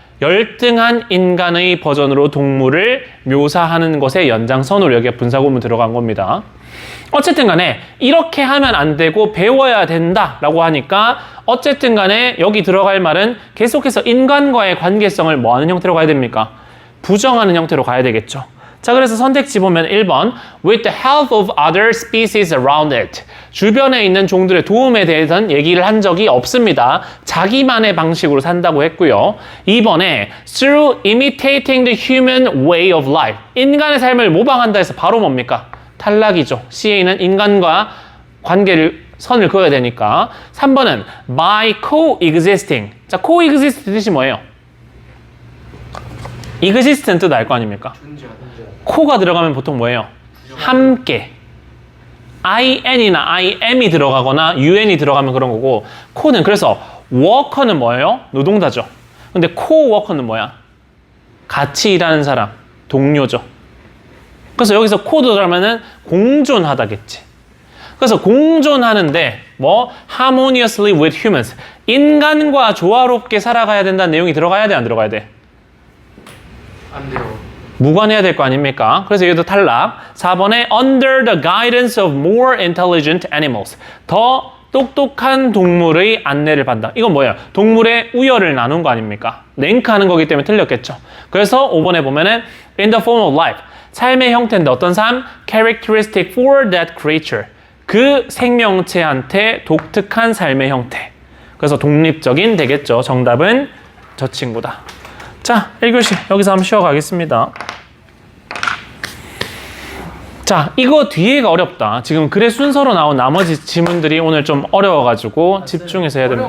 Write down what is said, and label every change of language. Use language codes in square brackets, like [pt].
[ko] 열등한 인간의 버전으로 동물을 묘사하는 것의 연장선으로 여기에 분사구문 들어간 겁니다. 어쨌든 간에 이렇게 하면 안 되고 배워야 된다라고 하니까 어쨌든 간에 여기 들어갈 말은 계속해서 인간과의 관계성을 뭐 하는 형태로 가야 됩니까? 부정하는 형태로 가야 되겠죠. 자, 그래서 선택지 보면 1번 [en] with the help of other species around it. [ko] 주변에 있는 종들의 도움에 대해서는 얘기를 한 적이 없습니다. 자기만의 방식으로 산다고 했고요. 2번에 [en] through imitating the human way of life. [ko] 인간의 삶을 모방한다 해서 바로 뭡니까? 탈락이죠. CA는 인간과 관계를 선을 그어야 되니까. 3번은 [en] by coexisting. [ko] 자, coexist 뜻이 뭐예요? exist는 뜻 알 거 아닙니까? 코가 들어가면 보통 뭐예요? 함께. in이나 im이 들어가거나 un이 들어가면 그런 거고 코는 그래서 worker는 뭐예요? 노동자죠. 근데 co-worker는 뭐야? 같이 일하는 사람, 동료죠. 그래서 여기서 코 들어가면은 공존하다겠지. 그래서 공존하는데 뭐 [en] harmoniously with humans. [ko] 인간과 조화롭게 살아가야 된다는 내용이 들어가야 돼, 안 들어가야 돼? 안 돼요. 무관해야 될 거 아닙니까? 그래서 여기도 탈락. 4번에 [en] under the guidance of more intelligent animals. [ko] 더 똑똑한 동물의 안내를 받는다. 이건 뭐예요? 동물의 우열을 나눈 거 아닙니까? 랭크하는 거기 때문에 틀렸겠죠. 그래서 5번에 보면은 [en] in the form of life. [ko] 삶의 형태인데 어떤 삶? [en] characteristic for that creature. [ko] 그 생명체한테 독특한 삶의 형태. 그래서 독립적인 되겠죠. 정답은 저 친구다. 자, 1교시 여기서 한번 쉬어가겠습니다. 자, 이거 뒤에가 어렵다. 지금 글의 순서로 나온 나머지 지문들이 오늘 좀 어려워가지고 집중해서 해야 됩니다.